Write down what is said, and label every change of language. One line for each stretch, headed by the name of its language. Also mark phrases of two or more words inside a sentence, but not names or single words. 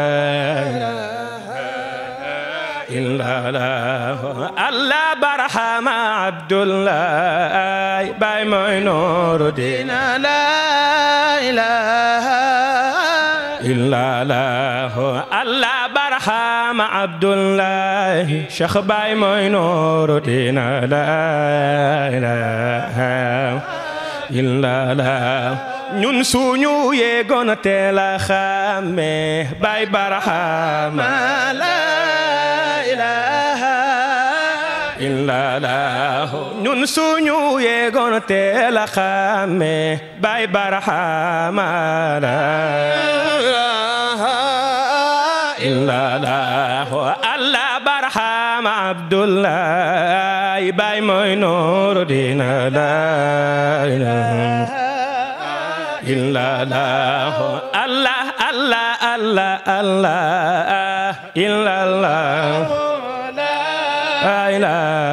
Arabic: إله إلا الله الله برحم عبد الله
Wolof: Baay mooy
Arabic: نور دين لا إله إلا الله الله برحم عبد الله شيخ
Wolof: Baay mooy
Arabic: نور دين لا إله إلا الله
Wolof: ñun suñu yegoon teel a xàmme Baay Barhama la
Arabic: إله إلا الله
Wolof: ñun suñu yegoon teel a xàmme Baay Barhama
Arabic: لا إله إلا الله الله
Wolof: Barhama Abdullah Baay mooy Nuuru Diin
Arabic: لا إله إلا الله الله الله الله الله إلا الله لا إله